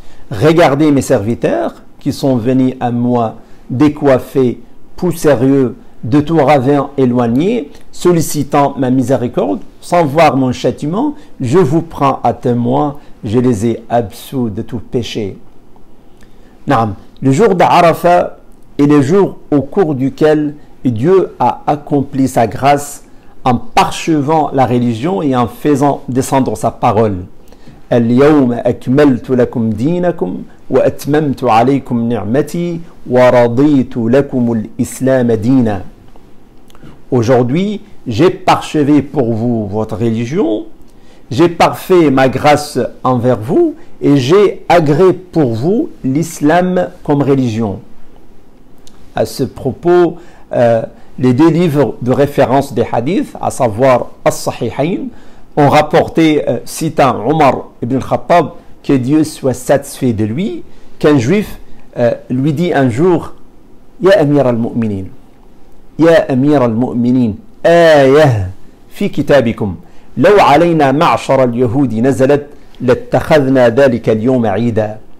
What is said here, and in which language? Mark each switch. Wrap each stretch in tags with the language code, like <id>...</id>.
<fr>Regardez mes serviteurs qui sont venus à moi décoiffés, poussiéreux, de tout ravin éloigné, sollicitant ma miséricorde, sans voir mon châtiment, je vous prends à témoin, je les ai absous de tout péché. Naam, le jour d'Arafat est le jour au cours duquel Dieu a accompli sa grâce en parchevant la religion et en faisant descendre sa parole.</fr> <ar>اليوم أكملت لكم دينكم وأتممت عليكم نعمتي ورضيت لكم الإسلام دينا.</ar> <fr>Aujourd'hui, j'ai parchevé pour vous votre religion, j'ai parfait ma grâce envers vous et j'ai agréé pour vous l'islam comme religion. À ce propos, les 2 livres de référence des hadiths, à savoir As-Sahihayn, ont rapporté, citant Omar ibn Khattab, que Dieu soit satisfait de lui, qu'un juif lui dit un jour Ya Amir al-Mu'minin, Ya Amir al-Mu'minin,</fr> <ar>آية في كتابكم لو علينا معشر اليهود نزلت لاتخذنا ذلك اليوم عيدا.</ar>